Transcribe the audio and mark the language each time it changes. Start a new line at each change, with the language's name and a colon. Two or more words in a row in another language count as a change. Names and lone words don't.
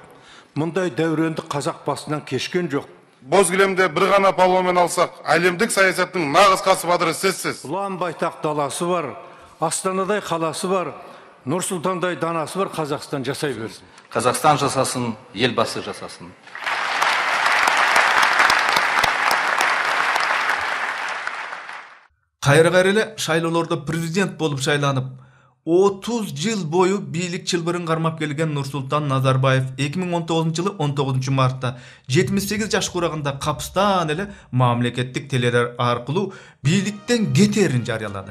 Kazakh: Мұндай дәуренді қазақ басынан кешкен жоқ. Боз кілемде бір ғана палуанмен алсақ, әлемдік саясаттың нағыз қасыбадыры сізсіз. Ұлан байтақ даласы бар, Астанадай қаласы бар, Нұр-Сұлтандай данасы бар. Қазақстан жасай берсін. Қазақстан жасасын, елбасы жасасын.
Kyrgyz: Кайра-кайра эле шайлоолордо президент болуп шайланып, 30 жыл бою бийлик чылбырын кармап келген Нурсултан Назарбаев 2019-жылы 19 мартта 78 жаш курагында капыстан эле мамлекеттик теледидар аркылуу бийликтен кетерин жарыялады.